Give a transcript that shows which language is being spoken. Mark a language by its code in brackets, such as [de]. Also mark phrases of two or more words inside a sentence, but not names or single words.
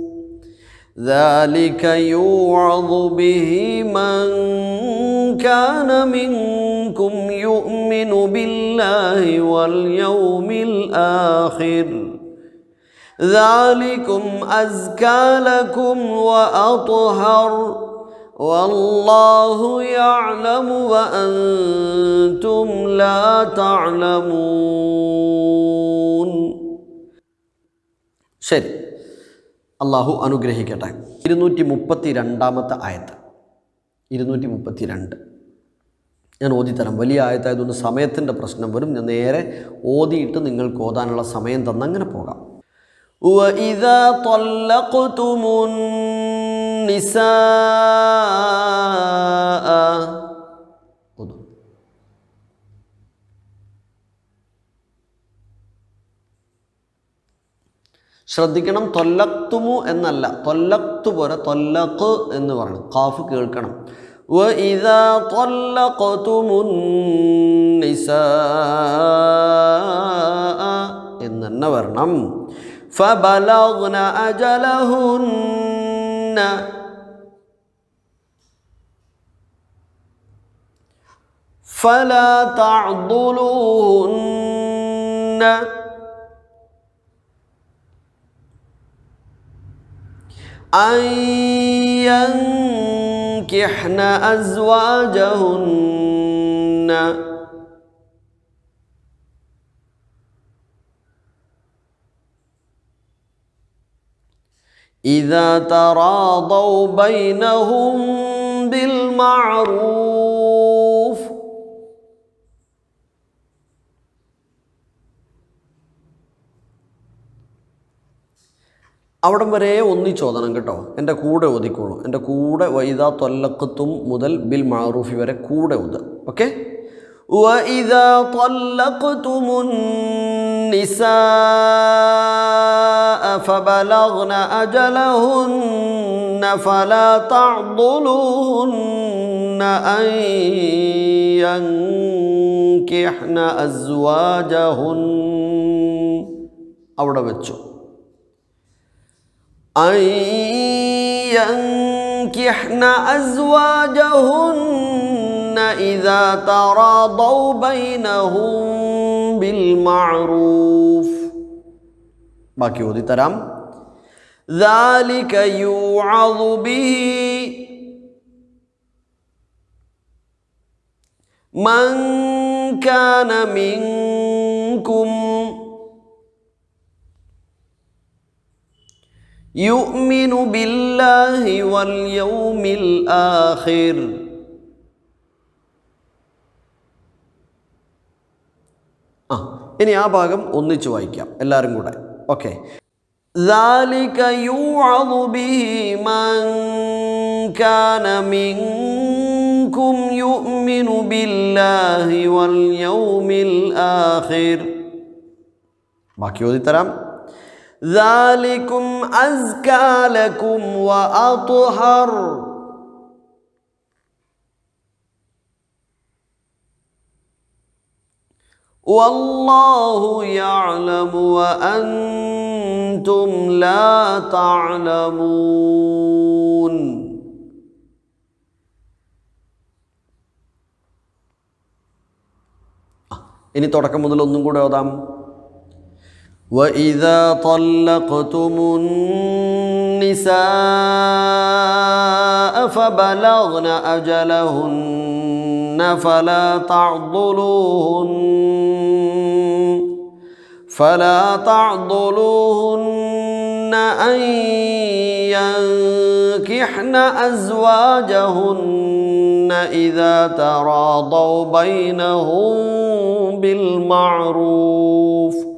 [ar] ذلك يوعظ به من كان منكم يؤمن بالله واليوم الآخر ذلكم أزكى لكم وأطهر والله يعلم وأنتم لا تعلمون. [ml] ശരി, അള്ളാഹു അനുഗ്രഹിക്കട്ടെ. 232 ആയത്ത്. 232 ഞാൻ ഓതിത്തരാം. വലിയ ആയത്തായതുകൊണ്ട് സമയത്തിൻ്റെ പ്രശ്നം വരും. ഞാൻ നേരെ ഓതിയിട്ട് നിങ്ങൾക്ക് ഓതാനുള്ള സമയം തന്നങ്ങനെ പോകാം. [ar] وإذا طلقتم النساء [ml] ശ്രദ്ധിക്കണം, തൊല്ലക്തുമു എന്നല്ല, തൊല്ലക്തു പോലെ തൊല്ലഖ് എന്ന് പറയണം. ഖാഫ് കേൾക്കണം. [ar] وإذا طلقتم النساء [ml] എന്ന് വരണം. [ar] فبلغن أجلهن فلا تعضلوهن أن ينكحن أزواجهن إذا تراضوا بينهم بالمعروف [ml] അവിടം വരെ ഒന്നിച്ചോദനം കേട്ടോ. എൻ്റെ കൂടെ ഓതിക്കോളൂ. എൻ്റെ കൂടെ [ar] وإذا طلقتم [ml] മുതൽ [ar] بالمعروف [ml] വരെ കൂടെ ഓത്. ഓക്കെ. [ar] وإذا طلقتم النساء فبلغن أجلهن فلا تعضلوهن أن ينكحن أزواجهن [ml] അവിടെ വെച്ചു. [ar] أن ينكحن أزواجهن إذا تراضوا بينهم بالمعروف. [ml] ബാക്കി ഓതി തരാം. [ar] ذلك يوعظ به من كان منكم يؤمن بالله واليوم الآخر. [ml] ഇനി ആ ഭാഗം ഒന്നിച്ച് വായിക്കാം എല്ലാവരും കൂടെ. ഓക്കെ. [ar] ذَلِكَ يُوعَظُ بِهِ مَنْ كَانَ مِنْكُمْ يُؤْمِنُ بِاللَّهِ وَالْيَوْمِ الْآخِرِ. [ml] ബാക്കി ഓതിത്തരാം. [ar] ذَلِكُمْ أَزْكَى لَكُمْ وَأَطْهَرُ والله يعلم وأنتم لا تعلمون. [ml] ഇനി തുടക്കം മുതൽ ഒന്നും കൂടെ ഓതാം. [ar] وإذا طلقتم النساء فبلغن أجلهن فلا تعضلوهن أن ينكحن أزواجهن إذا تراضوا بينهم بالمعروف